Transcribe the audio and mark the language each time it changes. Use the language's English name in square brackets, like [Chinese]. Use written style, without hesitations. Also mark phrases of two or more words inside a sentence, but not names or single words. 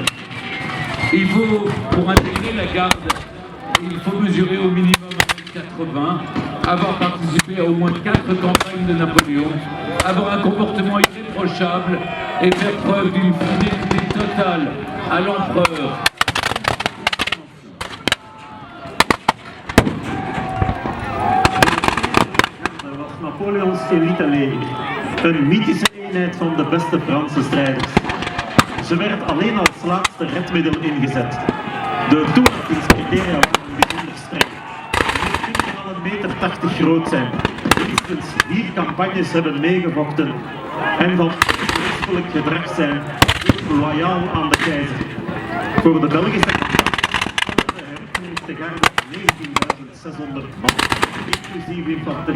[French] Il faut, pour intégrer la garde, il faut mesurer au minimum 1,80 m, avoir participé à au moins 4 campagnes de Napoléon, avoir un comportement irréprochable et faire preuve d'une fidélité totale à l'empereur. [Dutch] Napoleons elite-leger, een mythische eenheid van de beste Franse strijders. Ze werd alleen als laatste redmiddel ingezet. De toelatingscriteria waren bijzonder streng. Ze moesten al 1,80 m groot zijn, minstens 4 campagnes hebben meegevochten en van onberispelijk gedrag zijn, loyaal aan de keizer. Voor de Belgische campagne de herkomende garde 19.600 man, inclusief infanterie.